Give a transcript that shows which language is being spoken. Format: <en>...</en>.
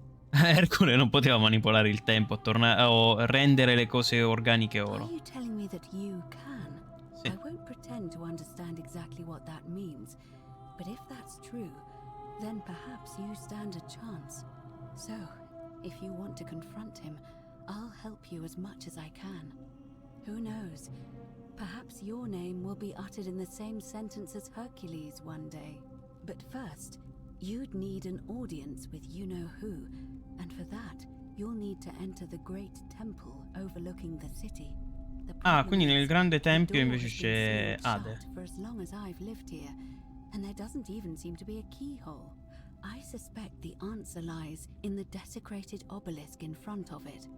<it>Ercole non poteva manipolare il tempo o rendere le cose organiche oro.</it> <en>Are you telling me that you can?</en> <it>Sì.</it> <en>I won't pretend to understand exactly what that means, but if that's true, then perhaps you stand a chance. So, if you want to confront him, I'll help you as much as I can. Who knows? Perhaps your name will be uttered in the same sentence as Hercules one day. But first, you'd need an audience with you-know-who, and for that, you'll need to enter the great temple overlooking the city.</en> <it>Quindi nel grande tempio invece c'è Ade.</it> <en>For as long as I've lived here, and there doesn't even seem to be a keyhole. I suspect the answer lies in the desecrated obelisk in front of it.</en>